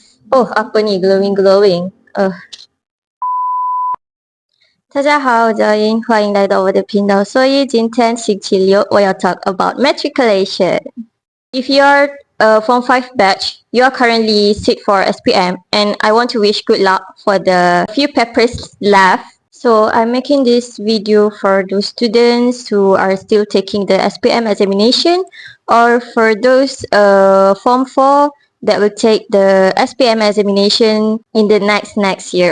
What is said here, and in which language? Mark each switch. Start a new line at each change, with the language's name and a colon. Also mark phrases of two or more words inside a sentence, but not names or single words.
Malay: Oh, apa ni glowing glowing？
Chinese: 大家好，我叫英，欢迎来到我的频道。所以今天星期六，我要
English: talk about matriculation. If you are Form 5 batch, you are currently sit for SPM, and I want to wish good luck for the few papers left. So I'm making this video for those students who are still taking the SPM examination, or for those Form 4 that will take the SPM examination in the next year.